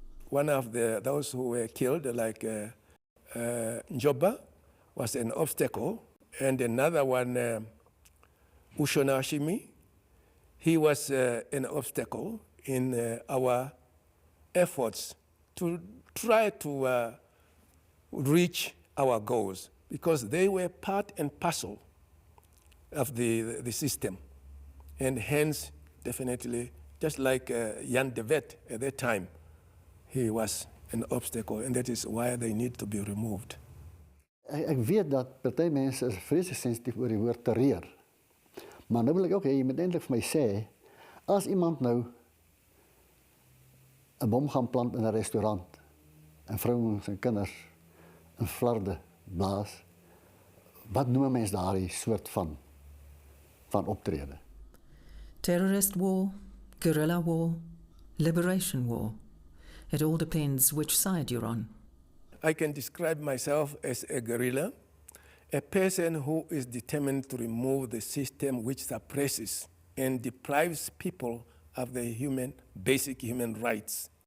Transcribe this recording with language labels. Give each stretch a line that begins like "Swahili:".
English: One of those who were killed, like Njoba, was an obstacle, and another one, Ushonashimi, he was an obstacle in our efforts to try to reach our goals, because they were part and parcel of the system. And hence, definitely, just like Jan de Wet at that time, he was an obstacle, and that is why they need to be removed.
Afrikaans: Ek weet dat party mense is vreeslik sensitief oor die woord terreur. Maar nou wil ek ook hê jy moet eintlik vir my sê, as iemand nou 'n bom gaan plant in 'n restaurant en vrouens en kinders in flarde blaas, wat noem mens daardie soort van optrede?
English: Terrorist war, guerrilla war, liberation war. It all depends which side you're on. I can describe myself as a guerrilla, a person who is determined to remove the system which suppresses and deprives people of their basic human rights.